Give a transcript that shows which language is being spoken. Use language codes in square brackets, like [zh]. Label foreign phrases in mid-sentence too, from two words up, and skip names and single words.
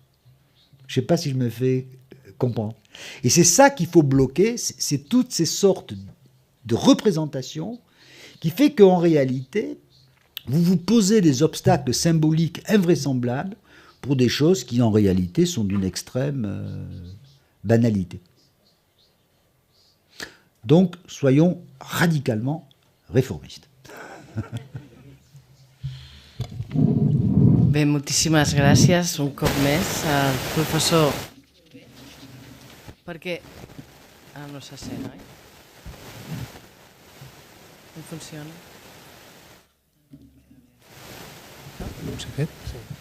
[fr] Je ne sais pas si je me fais comprendre. Et c'est ça qu'il faut bloquer, c'est toutes ces sortes de représentations qui fait qu'en réalité, vous vous posez des obstacles symboliques invraisemblables pour des choses qui en réalité sont d'une extrême banalité. Donc, soyons radicalement réformistes. [ca] Bé, moltíssimes gràcies un cop més al professor. Perquè... no se sent, oi? No funciona? No s'ha fet? Sí.